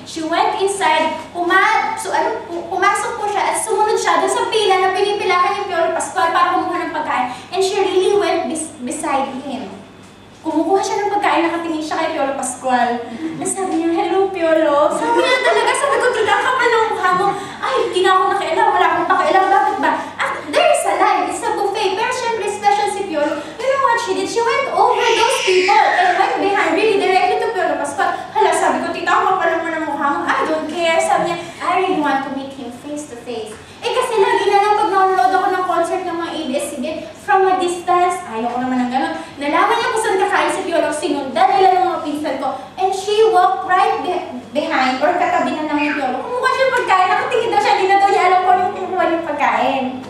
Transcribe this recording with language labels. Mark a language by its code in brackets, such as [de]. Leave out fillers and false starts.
[en] She went inside, [tl] pumasok po siya at sumunod siya dun sa pila na pinipilahan ni Piolo Pascual para kumuha ng pagkain. [en] And she really went beside him. [tl] Kumukuha siya ng pagkain, nakatingin siya kay Piolo Pascual. Sabi niya, hello Piolo. Sabi niya talaga, sabi ko, tita ka pa ng mukha mo. Ay, hindi na ako nakailang, wala akong pakailang. Bakit ba? [en] There is a line, it's a buffet. [tl] Pero syempre, [en] special si Piolo. You know what she did? She went over those people and went behind, really directly to Piolo Pascual. [tl] Hala, sabi ko, tita ka pa naman ng mukha mo. [en] I don't care. Sabi niya, I really want to meet him face to face. [tl] Kasi lagi na lang pag na-unload ako ng concert ng mga ABS-CBN, [en] from a distance, [tl] ayoko naman ng gano'n. Nalaman niya kung saan kakain si Piolo, sinundan nila ng mga pinsan ko. [en] And she walked right behind, or [tl] katabi na ng [en] Piolo. [tl] Kumuha siya ng pagkain, nakatingin daw siya, hindi na daw niya alam kung yung kumuha ng pagkain.